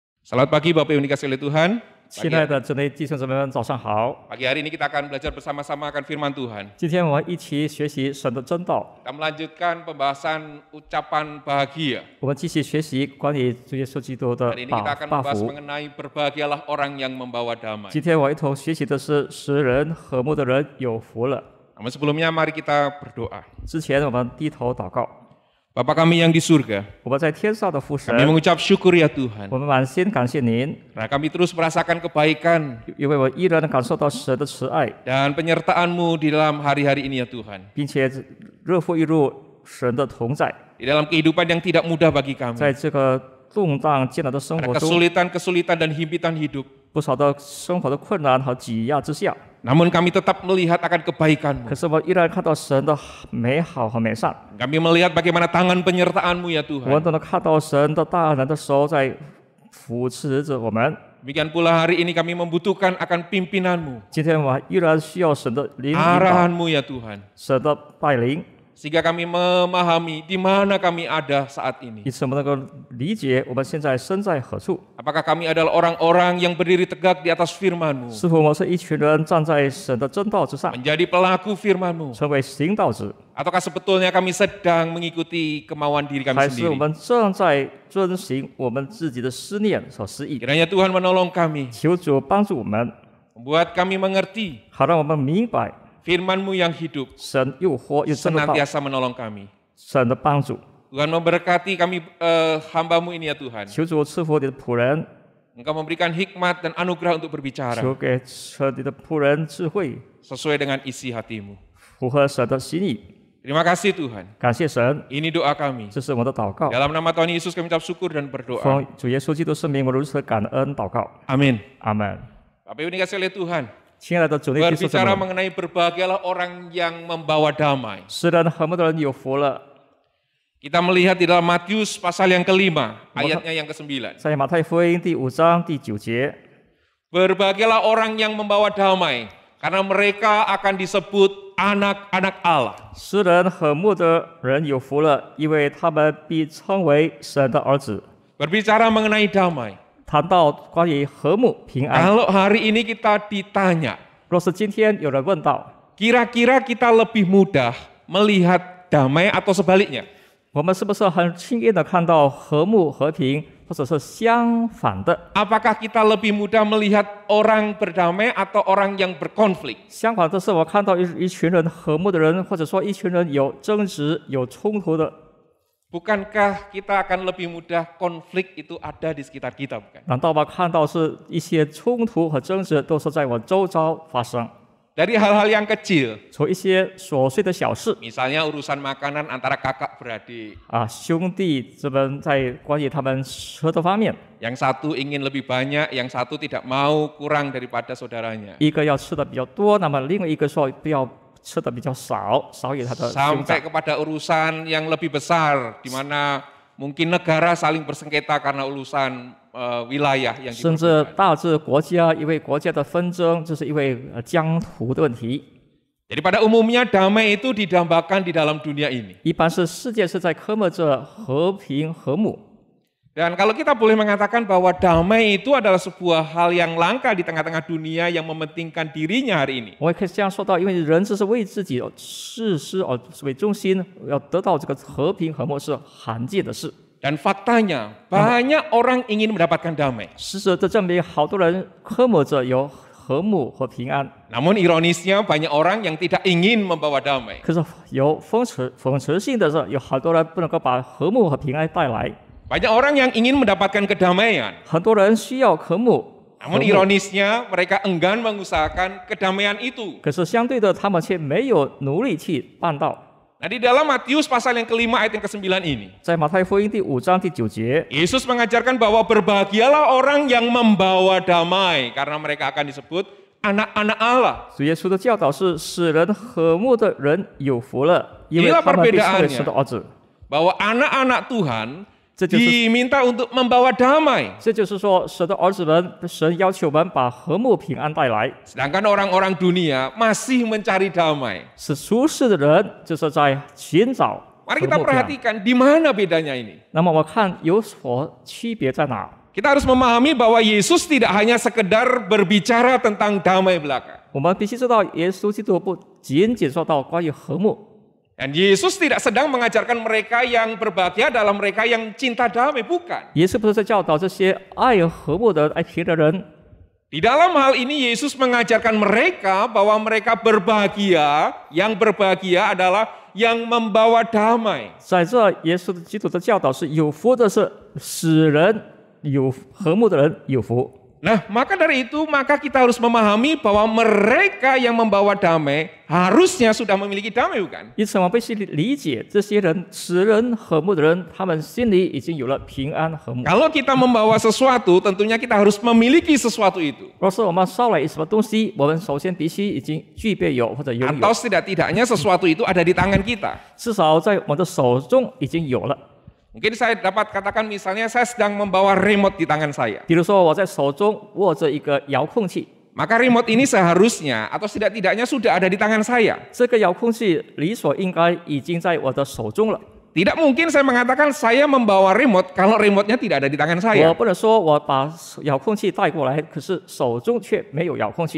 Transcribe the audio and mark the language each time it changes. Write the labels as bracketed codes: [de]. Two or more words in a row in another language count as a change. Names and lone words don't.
[id] Selamat pagi Bapak Ibu dikasihi oleh Tuhan. [zh] 亲爱的姊妹弟兄姊妹们，早上好。 [id] Pagi hari ini kita akan belajar bersama-sama akan firman Tuhan. [zh] 今天我们一起学习神的真道。 [id] Kita melanjutkan pembahasan ucapan bahagia. [zh] 我们继续学习关于主耶稣基督的 [id] Hari ini kita akan [zh] 报 [id] membahas [zh] 福。 [id] mengenai berbahagialah orang yang membawa damai. [zh] 今天我一同学习的是使人和睦的人有福了。 [id] Namun sebelumnya mari kita berdoa. [zh] 之前我们低头祷告， [id] Bapa kami yang di surga, [zh] 我们在天上的父神， [id] kami mengucap syukur ya Tuhan. [zh] 我们满心感谢您， [id] Karena kami terus merasakan kebaikan [zh] 因为我依然感受到神的慈爱， [id] dan penyertaan-Mu di dalam hari-hari ini ya Tuhan. [zh] 并且热乎一入神的同在， [id] Di dalam kehidupan yang tidak mudah bagi kami. [zh] 在这个动荡艰难的生 [id] Ada [zh] 活中， [id] kesulitan-kesulitan dan himpitan hidup. [zh] 不少的生活的困难和挤压之下， [id] Namun kami tetap melihat akan kebaikan-Mu. [zh] 可是我依然看到神的美好和美善。 [id] Kami melihat bagaimana tangan penyertaan-Mu ya [zh] 我 [id] Tuhan. [zh] 们都能看到神的大能的手在扶持着我们。 [id] Demikian pula hari ini kami membutuhkan akan pimpinan-Mu, [zh] 今天我依然需要神的领导， [id] arahan-Mu ya Tuhan. [zh] 神的带领， [id] Sehingga kami memahami di mana kami ada saat ini. [zh] 以此我们能够理解我们现在身在何处。 [id] Apakah kami adalah orang-orang yang berdiri tegak di atas firman-Mu, [zh] 是否我们是一群人站在神的真道之上， [id] menjadi pelaku firman-Mu, [zh] 成为行道者， [id] ataukah sebetulnya kami sedang mengikuti kemauan diri kami [zh] 还是我 [id] sendiri? [zh] 们正在遵行我们自己的思念所示意？ [id] Kiranya Tuhan menolong kami, [zh] 求主帮助我们， [id] membuat kami mengerti [zh] 好让我们明白 [id] firman-Mu yang hidup, [zh] 神又活又真的道， [id] senantiasa menolong kami. [zh] 神的帮助。 [id] Tuhan memberkati kami hamba-Mu ini ya Tuhan. [zh] 求主赐福你的仆人， [id] Engkau memberikan hikmat dan anugerah untuk berbicara [zh] 求给你的仆人智慧， [id] sesuai dengan isi hati-Mu. [zh] 符合神的心意。 [id] Terima kasih Tuhan. [zh] 感谢神， [id] Ini doa kami. [zh] 这是我的祷告。 [id] Dalam nama Tuhan Yesus kami ucap syukur dan berdoa. [zh] 奉主耶稣基督圣名，我如此感恩祷告。 [id] Amin. [zh] 阿门。 [id] Bapak Ibu dikasihi oleh Tuhan. [zh] 亲爱的主内弟兄姊 [id] Berbicara [zh] 妹， [id] mengenai berbahagialah orang yang membawa damai. [zh] 使人和睦的人有福了。 [id] Kita melihat di dalam Matius pasal yang kelima, ayatnya yang ke-9. [zh] 在马太福音第5章第9节， [id] Berbahagialah orang yang membawa damai, karena mereka akan disebut anak-anak Allah. [zh] 使人和睦的人有福了，因为他们必称为神的儿子。 [id] Berbicara mengenai damai. [zh] 谈到关于和睦平安， [id] Kalau hari ini kita ditanya, [zh] 若是今天有人问到， [id] kira-kira kita lebih mudah melihat damai atau sebaliknya? [zh] 我们是不是很轻易的看到和睦和平，或者是相反的？ [id] Apakah kita lebih mudah melihat orang berdamai atau orang yang berkonflik? [zh] 相反的是，我看到一群人和睦的人，或者说一群人有争执、有冲突的， [id] Bukankah kita akan lebih mudah konflik itu ada di sekitar kita, bukan? [zh] 难道我看到是一些冲突和争执都是在我周遭发生？ [id] Dari hal-hal yang kecil, [zh] 从一些琐碎的小事 [id] misalnya urusan makanan antara kakak beradik. [zh] 啊，兄弟这边在关于他们吃的方面， [id] Yang satu ingin lebih banyak, yang satu tidak mau kurang daripada saudaranya. [zh] 一个要吃的比较多，那么另外一个说不要吃的比较少，少于他的兄 [id] Sampai [zh] 长。 [id] kepada urusan yang lebih besar, di mana mungkin negara saling bersengketa karena urusan wilayah yang [zh] 甚至 [id] diperlukan. [zh] 大至国家，因为国家的纷争，这是因为疆土的问题。 [id] Jadi pada umumnya damai itu didambakan di dalam dunia ini. [zh] 一般是世界是在科目着和平和睦。 [id] Dan kalau kita boleh mengatakan bahwa damai itu adalah sebuah hal yang langka di tengah-tengah dunia yang mementingkan dirinya hari ini. [zh] 我也可以这样说到，因为人只是为自己事为中心，要得到这个和平和睦是罕见的事。 [id] Dan faktanya banyak orang ingin mendapatkan damai. [zh] 事实这证明，好多人科目着有和睦和平安， [id] Namun ironisnya banyak orang yang tidak ingin membawa damai. [zh] 可是有讽刺性的是，有好多人不能够把和睦和平安带来。 [id] Banyak orang yang ingin mendapatkan kedamaian. [zh] 很多人需要和睦， [id] Namun ironisnya mereka enggan mengusahakan kedamaian itu. [zh] 可是相对的，他们却没有努力去办到。 [id] Nah di dalam Matius pasal yang kelima ayat yang ke-9 ini, [zh] 在马太福音第5章第9节， [id] Yesus mengajarkan bahwa berbahagialah orang yang membawa damai karena mereka akan disebut anak-anak Allah. [zh] 主耶稣的教导是使人和睦的人有福了，因为他们必称为神的儿子。 [id] Bahwa anak-anak Tuhan [zh] 这就是 [id] diminta untuk membawa damai. [zh] 这就是说，神的儿子们，神要求我们把和睦平安带来。 [id] Sedangkan orang-orang dunia masih mencari damai. [zh] 是俗世的人，就是在寻找和 [id] Mari kita [zh] 睦平安。 [id] perhatikan di mana bedanya ini. [zh] 那么我看有所区别在哪？ [id] Kita harus memahami bahwa Yesus tidak hanya sekedar berbicara tentang damai belaka. [zh] 我们必须知道，耶稣基督不仅仅说到关于和睦， [id] Dan Yesus tidak sedang mengajarkan mereka yang berbahagia adalah mereka yang cinta damai, bukan. [zh] 耶稣不是在教导这些爱和睦的爱平的人。 [id] Di dalam hal ini Yesus mengajarkan mereka bahwa mereka berbahagia, yang berbahagia adalah yang membawa damai. [zh] 在这，耶稣基督的教导是有福的是使人有和睦的人有福。 [id] Nah, maka dari itu, maka kita harus memahami bahwa mereka yang membawa damai harusnya sudah memiliki damai, bukan? [zh] 因此，我们必须理解这些人使人和睦的人，他们心里已经有了平安和睦。 [id] Kalau kita membawa sesuatu, tentunya kita harus memiliki sesuatu itu. [zh] 若是我们捎来什么东西，我们首先必须已经具备有或者拥 [id] Atau [zh] 有， [id] setidak-tidaknya sesuatu itu ada di tangan kita. [zh] 至少在我们的手中已经有了。 [id] Mungkin saya dapat katakan misalnya saya sedang membawa remote di tangan saya. [zh] 比如说，我在手中握着一个遥控器， [id] Maka remote ini seharusnya atau setidak-tidaknya sudah ada di tangan saya. [zh] 这个遥控器理所应该已经在我的手中了。 [id] Tidak mungkin saya mengatakan saya membawa remote kalau remote-nya tidak ada di tangan [zh] 我 [id] saya. [zh] 不能说我把遥控器带过来，可是手中却没有遥控器。